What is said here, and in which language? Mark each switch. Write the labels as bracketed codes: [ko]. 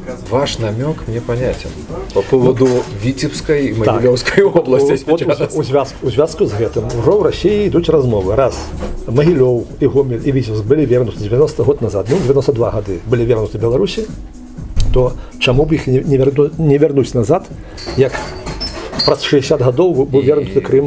[ru] Ваш намек мне понятен по поводу Витебской и Могилевской области. [be] У звязку з гэтым ужо ў России ідуць размовы. [ru] Раз Могилев и Гомель и Витебск были вернуты 90 год назад, [be] 92 годы были вернуты Беларуси, то чаму б іх не вернуць назад, як праз 60 годов был вернут Крым.